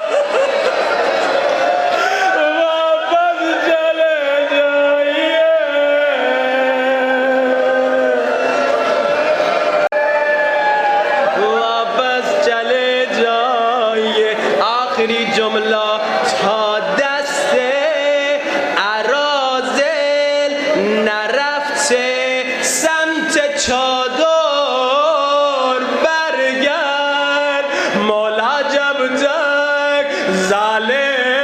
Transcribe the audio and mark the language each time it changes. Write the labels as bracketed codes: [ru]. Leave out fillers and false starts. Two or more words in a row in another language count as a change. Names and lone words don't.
[ur] واپس چلے جائیے واپس چلے جائیے آخری جملہ تھا دست [fa] اراذل نرفته سمت چادر برگرد [ur] مولا جب تک ظالم